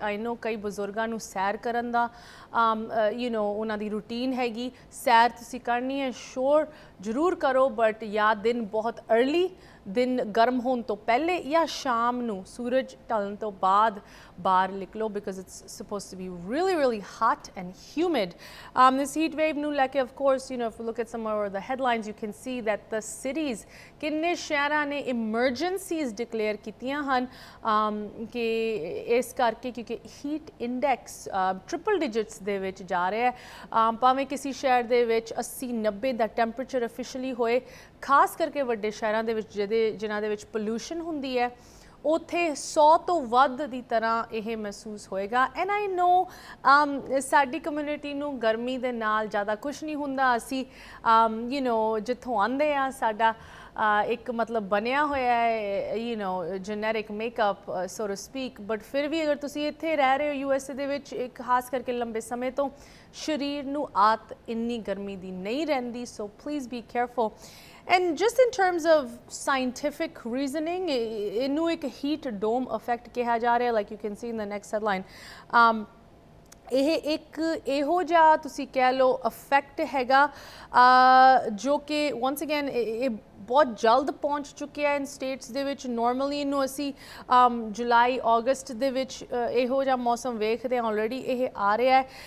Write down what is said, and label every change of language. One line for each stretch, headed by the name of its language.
Punjabi: ਆਈ ਨੋ ਕਈ ਬਜ਼ੁਰਗਾਂ ਨੂੰ ਸੈਰ ਕਰਨ ਦਾ ਉਹਨਾਂ ਦੀ ਰੂਟੀਨ ਹੈਗੀ, ਸੈਰ ਤੁਸੀਂ ਕਰਨੀ ਹੈ, ਸ਼ੋਰ ਜ਼ਰੂਰ ਕਰੋ, ਬਟ ਜਾਂ ਦਿਨ ਬਹੁਤ ਅਰਲੀ, ਦਿਨ ਗਰਮ ਹੋਣ ਤੋਂ ਪਹਿਲੇ, ਜਾਂ ਸ਼ਾਮ ਨੂੰ ਸੂਰਜ ਢਲਣ ਤੋਂ ਬਾਅਦ ਬਾਹਰ ਨਿਕਲੋ, because it's supposed to be
English: really hot and humid. This heat wave
Punjabi: ਨੂੰ ਲੈ ਕੇ,
English: of course, if you look at some of the headlines, you can see that the cities,
Punjabi: ਕਿੰਨੇ ਸ਼ਹਿਰਾਂ ਨੇ emergencies declare ਕੀਤੀਆਂ ਹਨ ਕਿ ਇਸ ਕਰਕੇ, ਕਿਉਂਕਿ ਹੀਟ ਇੰਡੈਕਸ ਟ੍ਰਿਪਲ ਡਿਜਿਟਸ ਦੇ ਵਿੱਚ ਜਾ ਰਿਹਾ ਹੈ. ਭਾਵੇਂ ਕਿਸੇ ਸ਼ਹਿਰ ਦੇ ਵਿੱਚ 80-90 ਦਾ ਟੈਂਪਰੇਚਰ ਅਫੀਸ਼ੀਅਲੀ ਹੋਏ, ਖਾਸ ਕਰਕੇ ਵੱਡੇ ਸ਼ਹਿਰਾਂ ਦੇ ਵਿੱਚ ਜਿਨ੍ਹਾਂ ਦੇ ਵਿੱਚ ਪੋਲਿਊਸ਼ਨ ਹੁੰਦੀ ਹੈ, ਉੱਥੇ 100 ਤੋਂ ਵੱਧ ਦੀ ਤਰ੍ਹਾਂ ਇਹ ਮਹਿਸੂਸ ਹੋਏਗਾ. ਐਂਡ ਆਈ ਨੋ ਸਾਡੀ ਕਮਿਊਨਿਟੀ ਨੂੰ ਗਰਮੀ ਦੇ ਨਾਲ ਜ਼ਿਆਦਾ ਕੁਛ ਨਹੀਂ ਹੁੰਦਾ. ਅਸੀਂ ਜਿੱਥੋਂ ਆਉਂਦੇ ਹਾਂ, ਸਾਡਾ ਇੱਕ ਮਤਲਬ ਬਣਿਆ ਹੋਇਆ ਹੈ generic makeup so to speak, but ਫਿਰ ਵੀ ਅਗਰ ਤੁਸੀਂ ਇੱਥੇ ਰਹਿ ਰਹੇ ਹੋ USA ਦੇ ਵਿੱਚ, ਖਾਸ ਕਰਕੇ ਲੰਬੇ ਸਮੇਂ ਤੋਂ, ਸਰੀਰ ਨੂੰ ਆਤ ਇੰਨੀ ਗਰਮੀ ਦੀ ਨਹੀਂ ਰਹਿੰਦੀ. So please be careful.
English: And just in terms of scientific reasoning,
Punjabi: ਇਹਨੂੰ ਇੱਕ
English: heat dome effect
Punjabi: ਕਿਹਾ ਜਾ ਰਿਹਾ,
English: like you can see in the next headline.
Punjabi: ਇਹ ਇੱਕ ਇਹੋ ਜਿਹਾ ਤੁਸੀਂ ਕਹਿ ਲਓ ਇਫੈਕਟ ਹੈਗਾ ਜੋ ਕਿ
English: once again
Punjabi: ਇਹ ਬਹੁਤ ਜਲਦ ਪਹੁੰਚ ਚੁੱਕਿਆ ਇਨ ਸਟੇਟਸ ਦੇ ਵਿੱਚ. ਨੋਰਮਲੀ ਇਹਨੂੰ ਅਸੀਂ ਜੁਲਾਈ ਅਗਸਤ ਦੇ ਵਿੱਚ ਇਹੋ ਜਿਹਾ ਮੌਸਮ ਵੇਖਦੇ ਹਾਂ, ਆਲਰੇਡੀ ਇਹ ਆ ਰਿਹਾ ਹੈ.